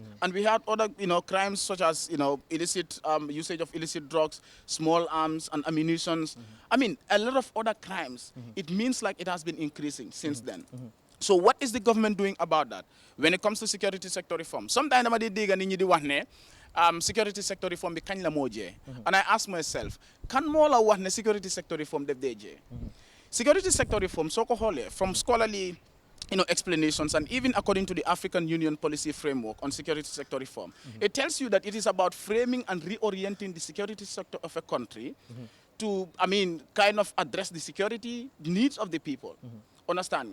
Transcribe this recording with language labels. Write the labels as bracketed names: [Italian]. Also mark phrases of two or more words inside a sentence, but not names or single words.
[English] And we had other, crimes such as, illicit usage of illicit drugs, small arms and ammunitions. I mean, a lot of other crimes. It means like it has been increasing since then. So what is the government doing about that when it comes to security sector reform? [Wolof] Sometimes dama di dégg nit ñi di wax ne [English] security sector reform [Wolof] bi kañ la moo jee. [English] And I ask myself, [Wolof] kan moo la wax ne [English] security sector reform [Wolof] def dee jee? [English] Security sector reform, [Wolof] soo ko xoolee [English] from scholarly explanations, and even according to the African Union policy framework on security sector reform, it tells you that it is about framing and reorienting the security sector of a country to, kind of address the security needs of the people. Understand?